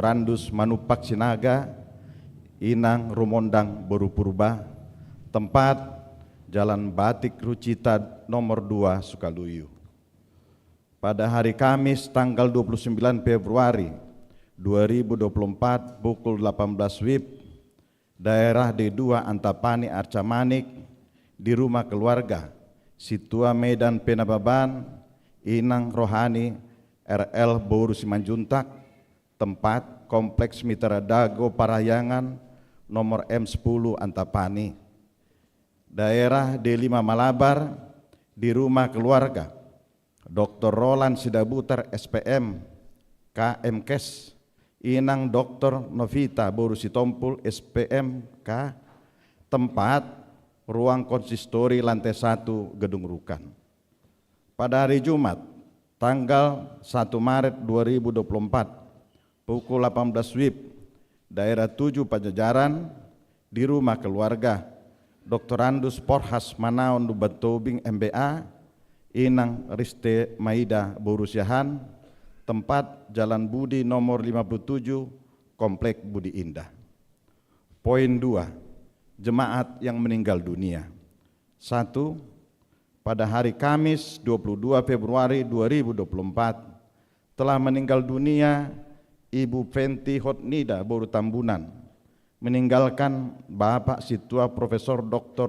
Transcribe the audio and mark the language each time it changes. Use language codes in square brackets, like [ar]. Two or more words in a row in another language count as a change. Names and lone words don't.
[id] Andus Manupak Sinaga, Inang Rumondang Boru Purba, tempat Jalan Batik Rucita nomor 2 Sukaluyu. Pada hari Kamis tanggal 29 Februari 2024 pukul 18 WIB, daerah D2 Antapani Arca Manik, di rumah keluarga Situa Medan Penababan, Inang Rohani, RL Boru Simanjuntak, tempat Kompleks Mitra Dago Parahyangan, nomor M10 Antapani. Daerah D5 Malabar, di rumah keluarga Dr. Roland Sidabutar SPM, KMKes, Inang Dr. Novita Boru Sitompul SPM, K, tempat ruang konsistori lantai 1 Gedung Rukan. Pada hari Jumat, tanggal 1 Maret 2024, pukul 18 WIB, daerah 7 Pajajaran, di rumah keluarga Dr. Andus Porhas Manaon Lubatobing MBA, Inang Riste Maida Borusiahan, tempat Jalan Budi nomor 57, Komplek Budi Indah. Poin 2, jemaat yang meninggal dunia. 1. Pada hari Kamis 22 Februari 2024 telah meninggal dunia Ibu Fenti Hotnida Boru Tambunan, meninggalkan Bapak Situa Profesor Dr.